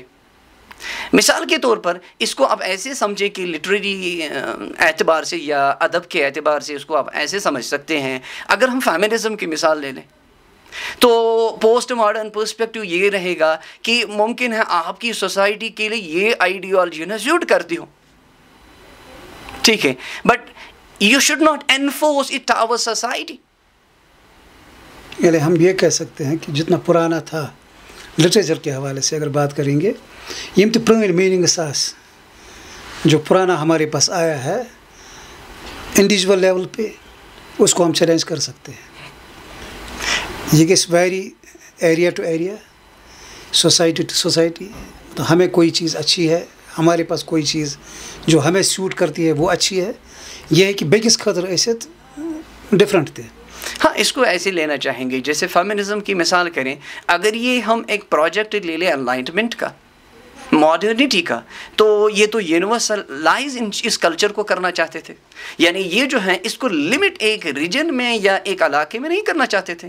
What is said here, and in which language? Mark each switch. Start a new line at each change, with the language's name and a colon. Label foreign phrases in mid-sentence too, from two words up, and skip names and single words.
Hindi: मिसाल के तौर पर इसको आप ऐसे समझे कि लिटरेरी एतबार से या अदब के एतबार से इसको आप ऐसे समझ सकते हैं। अगर हम फेमिनिज़म की मिसाल ले लें तो
English: post modern perspective
Hindi: ये रहेगा कि मुमकिन है आपकी सोसाइटी के लिए ये आइडियोलॉजी ना सूट करती हो, ठीक है,
English: But you should not enforce it our society.
Hindi: यानी हम ये कह सकते हैं कि जितना पुराना था लिटरेचर के हवाले से अगर बात करेंगे, यम तो पुरानी मीनिंग सास जो पुराना हमारे पास आया है
English: individual level
Hindi: पे, उसको हम चैलेंज कर सकते हैं। ये कि
English: vary area to area, society to society.
Hindi: तो हमें कोई चीज़ अच्छी है, हमारे पास कोई चीज़ जो हमें सूट करती है वो अच्छी है। यह है कि
Kashmiri: बेकिस खतर
Hindi: ऐसे डिफरेंट थे। हाँ, इसको ऐसे लेना चाहेंगे जैसे फेमिनिज़म की मिसाल करें, अगर ये हम एक प्रोजेक्ट ले लें एनलाइटमेंट का, मॉडर्निटी का, तो ये तो यूनिवर्सलाइज इस कल्चर को करना चाहते थे। यानी ये जो है इसको लिमिट एक रीजन में या एक इलाके में नहीं करना चाहते थे।